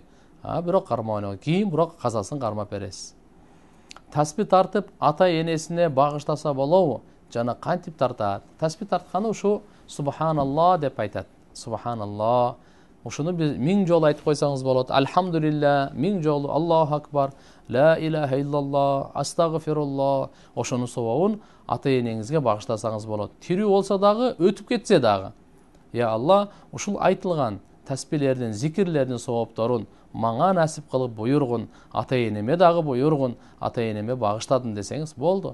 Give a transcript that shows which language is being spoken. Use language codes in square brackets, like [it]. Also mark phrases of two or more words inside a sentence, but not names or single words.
[ky] Бирок кармабай, кийин бирок казасын кармап бересиз. Таспи тартып ата энесине багыштаса болобу? Жана кантип тартат? Таспи тартканы ушу субханалла деп айтат. Субханалла, Ушуну биз 1000 жолу айтып койсоңуз болот. Альхамдулилля 1000 жолу, [ar] الله أكبر، لا إله إلا الله, астагфируллах. [ky] Ошонун сабабын ата энеңизге багыштасаңыз болот. Тирүү болсо дагы, өтүп кетсе дагы. [ar] يا الله, [ky] ушул айтылган тасбиhlердин, зикирлердин сабапторун мага насип кылып буйргун, ата энеме дагы буйргун, ата энеме багыштадым десеңиз болду.